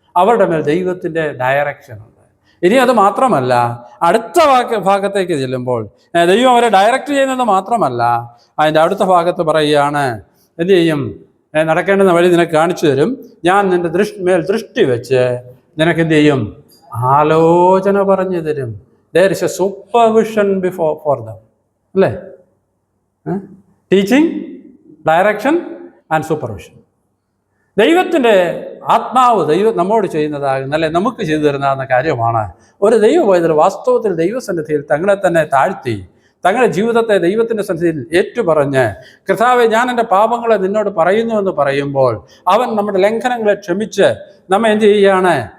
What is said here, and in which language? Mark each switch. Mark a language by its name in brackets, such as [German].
[Malayalam] അവരുടെ മേൽ ദൈവത്തിൻ്റെ ഡയറക്ഷൻ ഉണ്ട്. ഇനി അത് മാത്രമല്ല, അടുത്ത ഭാഗത്തേക്ക് ചെല്ലുമ്പോൾ ദൈവം അവരെ ഡയറക്റ്റ് ചെയ്യുന്നത് മാത്രമല്ല, അതിൻ്റെ അടുത്ത ഭാഗത്ത് പറയുകയാണ്, എന്ത് ചെയ്യും? നടക്കേണ്ടുന്ന വഴി നിനക്ക് കാണിച്ചു തരും. ഞാൻ നിന്റെ മേൽ ദൃഷ്ടി വെച്ച് നിനക്ക് എന്ത് ചെയ്യും? ആലോചന പറഞ്ഞു തരും. [English] there is a supervision for them അല്ലേ? Teaching, direction and supervision. [Malayalam] ദൈവത്തിൻ്റെ ആത്മാവ് നമ്മോട് ചെയ്യുന്നതാകുന്ന, അല്ലെ നമുക്ക് ചെയ്തു തരുന്ന കാര്യമാണ്. ഒരു ദൈവപൈതൽ വാസ്തവത്തിൽ ദൈവസന്നിധിയിൽ തങ്ങളെ തന്നെ താഴ്ത്തി തങ്ങളുടെ ജീവിതത്തെ ദൈവത്തിൻ്റെ സന്നിധിയിൽ ഏറ്റുപറഞ്ഞ്, കർത്താവേ, ഞാൻ എൻ്റെ പാപങ്ങളെ നിന്നോട് പറയുന്നുവെന്ന് പറയുമ്പോൾ അവൻ നമ്മുടെ ലംഘനങ്ങളെ ക്ഷമിച്ച് നമ്മെ എന്ത് ചെയ്യുകയാണ്?